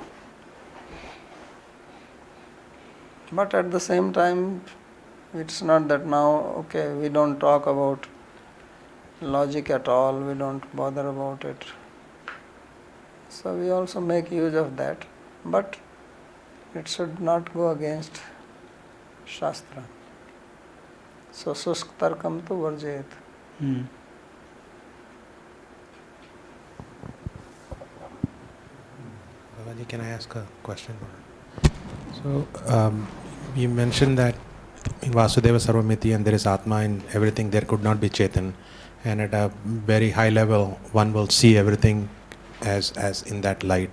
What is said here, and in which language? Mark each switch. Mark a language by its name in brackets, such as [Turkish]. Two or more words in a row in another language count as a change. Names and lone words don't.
[English] But at the same time, it's not that now, we don't talk about logic at all, we don't bother about it. So we also make use of that. But it should not go against Shastra. [Sanskrit] So शुष्क तर्कं तु वर्जयेत्. [English] Babaji, can I ask a question? So, you mentioned that in [Sanskrit] वासुदेवः सर्वमिति [English] and there is Atma in everything, there could not be Chetan. And at a very high level, one will see everything as in that light.